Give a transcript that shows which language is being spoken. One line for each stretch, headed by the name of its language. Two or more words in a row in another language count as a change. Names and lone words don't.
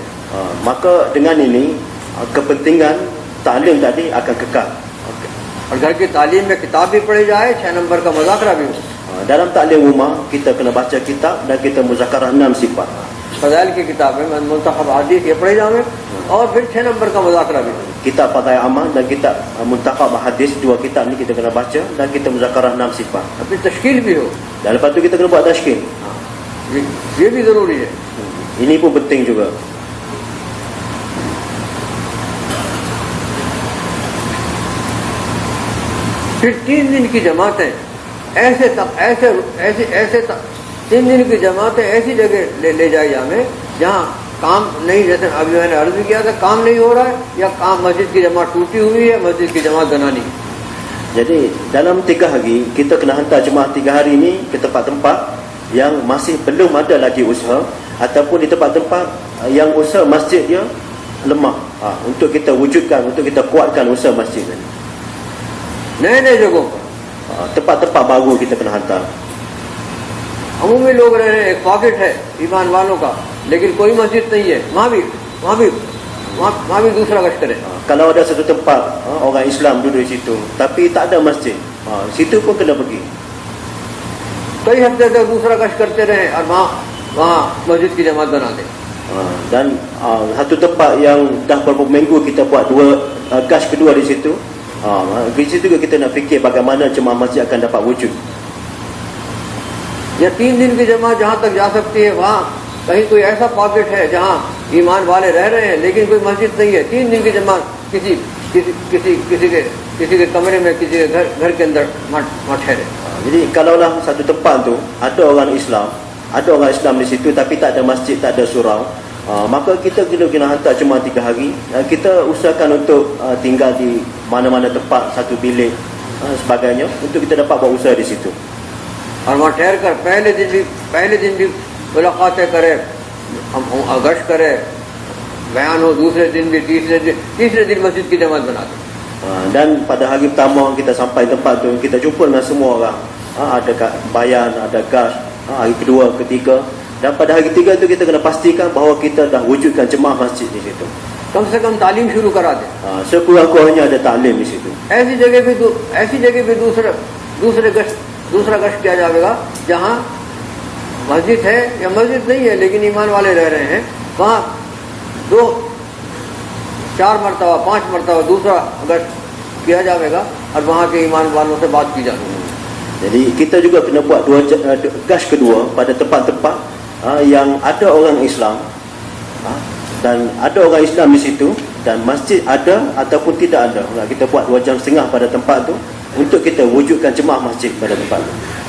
Malay: Maka dengan ini kepentingan taklim tadi akan kekal.
Hindi: और घर की तालीम में किताब भी पढ़ी जाए, 6 नंबर का मुज़ाकरा भी हो।
Malay: Dalam taklim rumah kita kena baca kitab dan kita muzakarah 6 sifat.
Hindi: फज़ाइल की किताब में मुंतखब हदीस ये पढ़े जाए और फिर 6 नंबर का मुज़ाकरा भी हो।
Malay: Kitab Fadail Amal dan kitab Muntakhab Hadis, 2 kitab ni kita kena baca dan kita muzakarah 6 sifat.
Hindi: फिर तश्कील भी हो।
Malay: Dan lepas tu kita kena buat tashkil.
Hindi: ये भी जरूरी है।
Malay: Ini pun penting juga.
Hindi: फिर 3 दिन की जमातें ऐसे 3 दिन की जमातें ऐसी जगह ले जाई जाए जहाँ काम नहीं, जैसे अभी मैंने अर्ज भी किया था, काम नहीं हो रहा है या काम मस्जिद की जमात टूटी हुई है, मस्जिद की जमात बनानी।
Malay: Jadi dalam 3 hari kita kena hantar jemaah 3 hari ni ke tempat-tempat yang masih belum ada lagi usaha, ataupun di tempat-tempat yang usaha masjid dia lemah, untuk kita wujudkan, untuk kita kuatkan usaha masjid ni.
Hindi: नए जगहों पर
Malay: Tempat-tempat baru kita kena hantar.
Hindi: अमूमी लोग रह रहे हैं, एक पॉकेट है ईमान वालों का, लेकिन कोई मस्जिद नहीं है, वहाँ भी दूसरा गश्त करे।
Malay: Kalau ada satu tempat orang Islam duduk di situ tapi tak ada masjid, situ pun kena pergi.
Hindi: कई हफ्ते तक दूसरा गश्त करते रहे और वहाँ मस्जिद की जमात बना दें।
Malay: Dan satu tempat yang dah beberapa minggu kita buat gas kedua di situ. Di situ juga kita nak fikir bagaimana jemaah masjid akan dapat wujud.
Hindi: या 3 दिन की जमात जहाँ तक जा सकती है, वहाँ कहीं कोई ऐसा पॉकेट है जहाँ ईमान वाले रह रहे हैं लेकिन कोई मस्जिद नहीं है, 3 दिन की जमात किसी के कमरे में, किसी के घर के अंदर मठ ठहरे।
Malay: Jadi kalaulah satu tempat tu ada orang Islam di situ tapi tak ada masjid, tak ada surau, maka kita kena hantar cuma 3 hari. Kita usahakan untuk tinggal di mana-mana tempat, satu bilik sebagainya, untuk kita dapat buat usaha di situ.
Hindi: और वहाँ ठहर कर पहले दिन भी मुलाकातें करे, गश्त करे, बयान हो, दूसरे दिन भी, तीसरे दिन मस्जिद की जमात बना दे।
Malay: Dan pada hari pertama kita sampai tempat tu, kita jumpa dengan semua orang. Ada bayan, ada gas. Hari kedua, ketiga, dan pada hari ketiga tu kita kena pastikan bahawa kita dah wujudkan jemaah masjid di situ.
Hindi: कम से कम तालीम शुरू करा दे।
Malay: Sekurang-kurangnya ada taklim di situ.
Hindi: ऐसी जगह भी दूसरा गश्त किया जाएगा जहाँ मस्जिद है या मस्जिद नहीं है लेकिन ईमान वाले रह रहे हैं, वहाँ 2, 4 मरतबा, 5 मरतबा दूसरा गश्त किया जाएगा और वहाँ के ईमान वालों से बात की जाएगी।
Malay: Jadi kita juga kena buat gas kedua pada tempat-tempat yang ada orang Islam, dan ada orang Islam di situ, dan masjid ada ataupun tidak ada. Kita buat 2 jam setengah pada tempat tu untuk kita wujudkan jemaah masjid pada tempat tu.